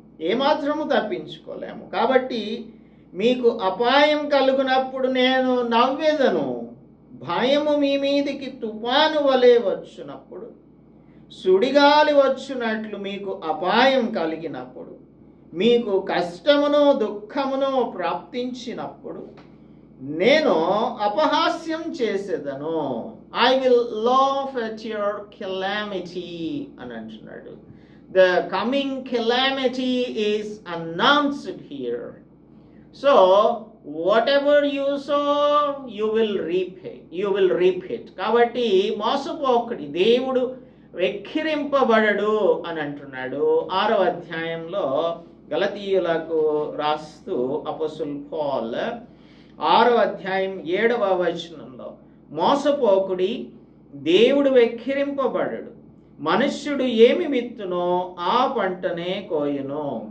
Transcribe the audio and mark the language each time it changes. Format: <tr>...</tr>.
<te>ఏమాత్రము తప్పించుకోలేము. కాబట్టి మీకు అపాయం కలుగునప్పుడు నేను నవ్వెదను, భయము మీ మీదికి తుఫాను వలె వచ్చినప్పుడు, సుడిగాలి వచ్చునట్లు మీకు అపాయం కలిగినప్పుడు, మీకు కష్టమును దుఃఖమును ప్రాప్తించినప్పుడు నేను అపహాస్యం చేసేదను.</te> <en>I will laugh at your calamity</en> <te>అని అంటున్నాడు.</te> <en>The coming calamity is announced here. So whatever you sow you will reap it.</en> <te>కాబట్టి మోసపోకుడి, దేవుడు వెక్కిరింపబడడు అని అంటున్నాడు. 6వ అధ్యాయంలో గలతీయులకు రాస్తూ అపోస్తలుడు పౌలు 6వ అధ్యాయం 7వ వచనంలో, మోసపోకుడి, దేవుడు వెక్కిరింపబడడు, మనుష్యుడు ఏమి విత్తునో ఆ పంటనే కోయును.</te>